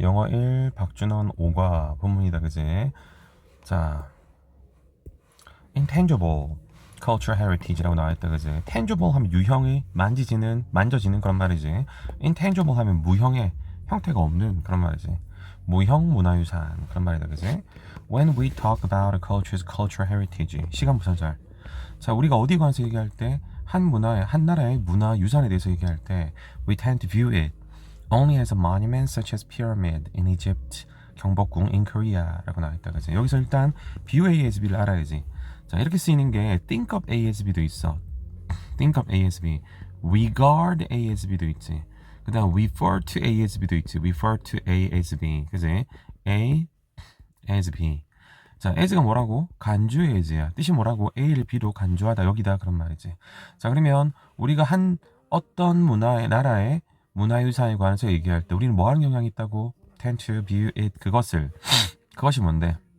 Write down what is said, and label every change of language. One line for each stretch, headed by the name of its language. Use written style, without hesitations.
Korean: 영어 1 박준원 5과 본문이다 그지? 자, intangible cultural heritage라고 나와있다 그지? tangible 하면 유형이 만져지는 그런 말이지. intangible 하면 무형의 형태가 없는 그런 말이지. 무형 문화유산 그런 말이다 그지?
English: When we talk about a culture's cultural heritage,
Korean: 시간 부사절. 자, 우리가 어디 관해서 얘기할 때
English: 한 나라의 문화유산에 대해서 얘기할 때 we tend to view it only as a monument such as pyramid in Egypt, 경복궁 in Korea라고 나와있다 그지?
Korean: 여기서 일단 view ASB를 알아야지. 자, 이렇게 쓰이는 게 think of ASB도 있어.
English: think of ASB, regard ASB도 있지. 그 다음 refer to ASB도 있지. refer to ASB, 그지?
Korean: A as B. 자, as가 뭐라고? 간주의 as야. 뜻이 뭐라고? A를 B로 간주하다 여기다 그런 말이지. 자, 그러면 우리가 어떤 나라의 문화유산에 관해서 얘기할 때 우리는 뭐 하는 경향이 있다고?
English: tend to view it,
Korean: 그것이 뭔데?